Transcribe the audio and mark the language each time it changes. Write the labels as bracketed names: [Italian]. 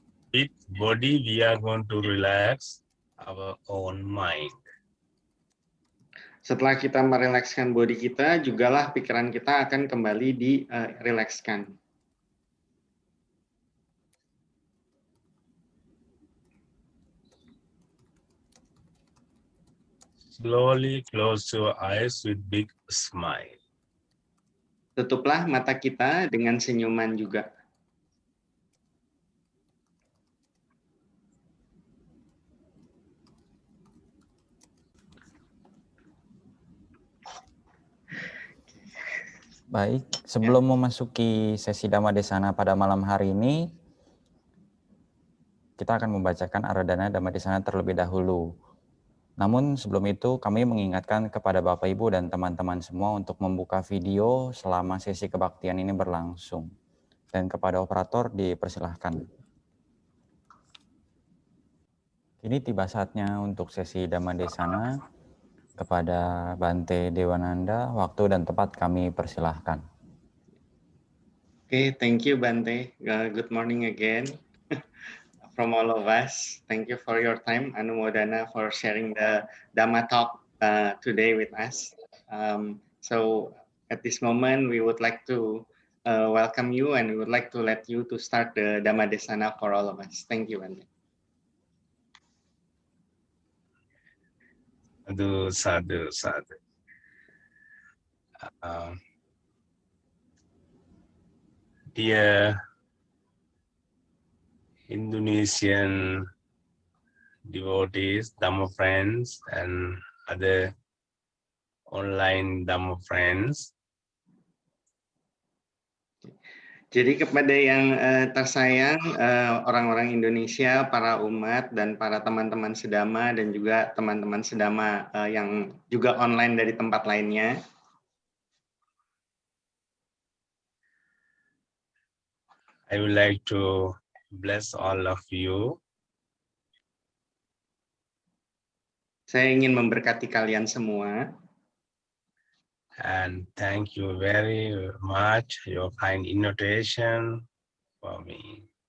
[English] With body, we are going to relax our own mind. [Indonesian] Setelah kita merilekskan body kita, jugalah pikiran kita akan kembali dirilekskan. [English] Slowly close your eyes with big smile. [Indonesian] Tutuplah mata kita dengan senyuman juga. Baik, sebelum memasuki sesi Dhamma Desana pada malam hari ini, kita akan membacakan Aradhana Dhamma Desana terlebih dahulu. Namun sebelum itu kami mengingatkan kepada Bapak Ibu dan teman-teman semua untuk membuka video selama sesi kebaktian ini berlangsung. Dan kepada operator dipersilahkan. Kini tiba saatnya untuk sesi Dhamma Desana. Kepada Bante Dewananda, waktu dan tempat kami persilahkan. [English] Okay, thank you Bante. Good morning again from all of us. Thank you for your time, Anumodana, for sharing the Dhamma talk today with us. So at this moment, we would like to welcome you, and we would like to let you to start the Dhamma Desana for all of us. Thank you, Bante. Sadhu. Dear Indonesian devotees, Dhamma friends, and other online Dhamma friends. [Indonesian] Jadi kepada yang tersayang, orang-orang Indonesia, para umat, dan para teman-teman sedama, dan juga teman-teman sedama yang juga online dari tempat lainnya. [English] I would like to bless all of you [Indonesian] Saya ingin memberkati kalian semua. [English] And thank you very much your kind invitation for me.